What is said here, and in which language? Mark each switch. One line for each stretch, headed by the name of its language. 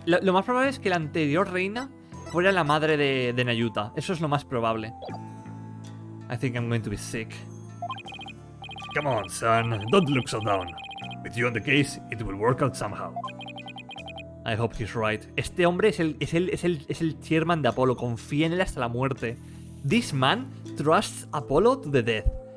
Spanish: Lo más probable es que la anterior reina fuera la madre de Nayuta. Eso es lo más probable.
English: I think I'm going to be sick. Come on, son, don't look so down. With you on the case, it will work out somehow. I hope he's right.
Spanish: Este hombre es el chairman de Apolo. Confía en él hasta la muerte.
English: This man trusts Apollo to the death.